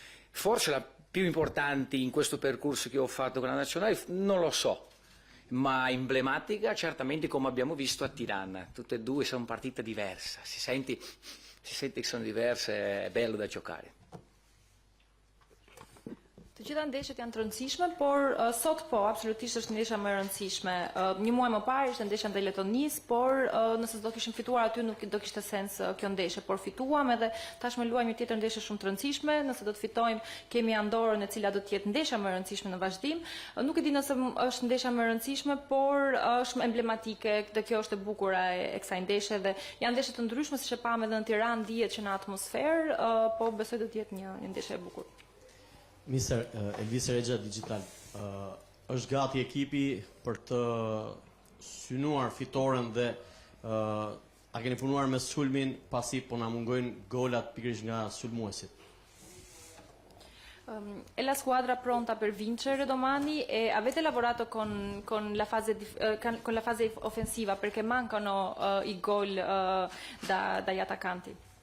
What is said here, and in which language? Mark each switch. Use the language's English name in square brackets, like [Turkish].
[Italian] Forse la più importante in questo percorso che ho fatto con la nazionale, non lo so, ma emblematica certamente come abbiamo visto a Tirana. Tutte e due sono partite diverse, si sente che sono diverse, è bello da giocare. [Albanian] Të gjitha ndeshjet janë të rëndësishme, por sot po, absolutisht është ndeshja më e rëndësishme. Një muaj më parë ishte ndeshja ndaj Letonisë, por nëse do kishim fituar aty nuk do kishte sens kjo ndeshje, por fituam edhe tashmë luajmë një tjetër ndeshje shumë të rëndësishme, nëse do të fitojmë kemi Andorën e cila do të jetë ndeshja më e rëndësishme në vazhdim. Nuk e di nëse është ndeshja më e rëndësishme, por është emblematike dhe kjo është e bukur e kësaj ndeshje dhe janë ndeshje të ndryshme siç e pam edhe në Tiranë, dihet që në atmosferë, po besoj do të jetë një ndeshje e bukur. Mister Elvis Regja Digital, është gati ekipi për të synuar fitoren dhe a keni punuar me sulmin pasi po na mungojnë golat pikërisht nga sulmuesit? [Italian] È la squadra pronta per vincere domani e avete lavorato con la fase offensiva perché mancano i gol dagli attaccanti?